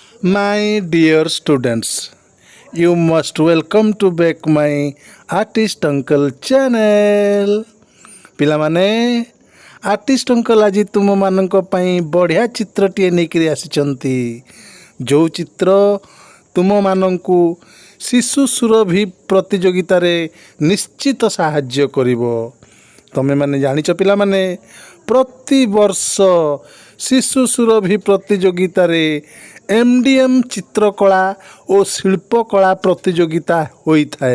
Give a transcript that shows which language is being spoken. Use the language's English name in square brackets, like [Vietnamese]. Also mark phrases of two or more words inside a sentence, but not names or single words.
[English] My dear students, you must welcome to back my artist uncle channel. [Odia] ପିଲାମାନେ [English] artist uncle [Odia] ଆଜି ତୁମମାନଙ୍କ ପାଇଁ ବଢ଼ିଆ ଚିତ୍ରଟିଏ ନେଇକରି ଆସିଛନ୍ତି। ଯେଉଁ ଚିତ୍ର ତୁମମାନଙ୍କୁ ଶିଶୁ ସୁରଭି ପ୍ରତିଯୋଗିତାରେ ନିଶ୍ଚିତ ସାହାଯ୍ୟ କରିବ। ତମେମାନେ ଜାଣିଛ ପିଲାମାନେ, ପ୍ରତିବର୍ଷ ଶିଶୁ ସୁରଭି ପ୍ରତିଯୋଗିତାରେ MDM ଚିତ୍ରକଳା ଓ ଶିଳ୍ପକଳା ପ୍ରତିଯୋଗିତା ହୋଇଥାଏ।